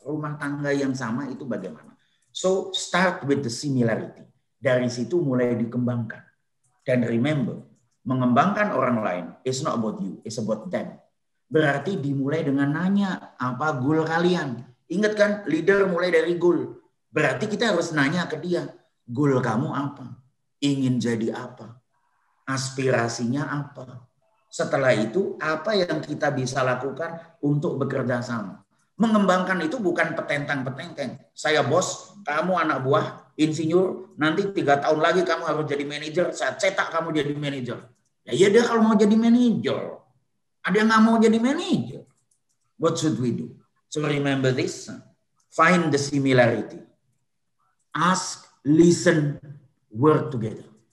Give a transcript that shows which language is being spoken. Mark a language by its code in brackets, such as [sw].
[id] Rumah tangga yang sama itu bagaimana? [en] So, start with the similarity. [id] Dari situ mulai dikembangkan. [en] Dan remember, [id] mengembangkan orang lain [en] is not about you, it's about them. [id] Berarti dimulai dengan nanya, apa goal kalian? Ingat kan, leader mulai dari goal. Berarti kita harus nanya ke dia, goal kamu apa? Ingin jadi apa? Aspirasinya apa? Setelah itu, apa yang kita bisa lakukan untuk bekerja sama? Mengembangkan itu bukan petentang-petenteng. Saya bos, kamu anak buah, insinyur, nanti 3 tahun lagi kamu harus jadi manajer, saya cetak kamu jadi manajer. Ya iya dia kalau mau jadi manajer. Ada yang nggak mau jadi manajer. [en] What should we do? So remember this, find the similarity. Ask, listen, work together.